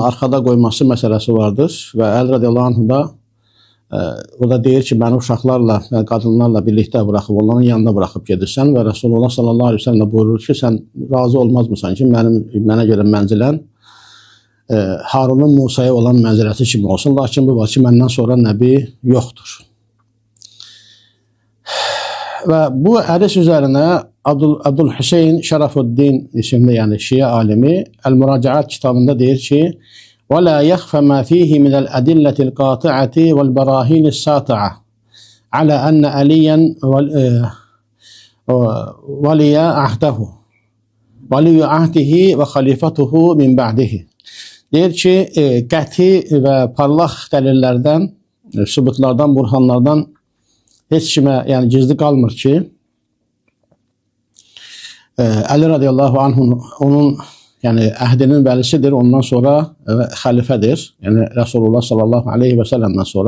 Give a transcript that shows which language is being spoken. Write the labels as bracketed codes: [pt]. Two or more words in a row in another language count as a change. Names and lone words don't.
[az] arxada qoyması məsələsi vardır və Əli [ar] رضي الله عنه [az] da o da deyir ki, məni uşaqlarla və qadınlarla birlikdə buraxıb, onların yanında buraxıb gedirsən və Resulullah [ar] صلى الله عليه وسلم [az] buyurur ki, sən razı olmazmısan ki, mənə görə mənzilən Harunun Musa'ya olan mənziləsi kimi olsun, lakin bu var ki, məndən sonra nəbi yoxdur. Və bu hədis üzərinə Abdülhüseyn Şərafuddin isimli, yəni Şiə alimi Əl-Müracaat kitabında deyir ki, [ar] وَلَا يَخْفَ مَا فِيهِ مِنَ الْأَدِلَّةِ الْقَاطِعَةِ وَالْبَرَاهِينِ السَّاطِعَةِ عَلَى أَنَّ عَلِيًّا وَلِيَ عَهْدِهِ وَخَلِفَتُهُ مِنْ بَعْدِهِ. [az] Deyir ki, qəti və parlaq dəlillərdən, sübutlardan, burhanlardan heç kimə yəni gizli qalmır ki, Əli [ar] رضي الله عنه [az] onun yəni əhdinin vəlisidir, ondan sonra xəlifədir, yəni Resulullah [ar] صلى الله عليه وسلم [az] sonra.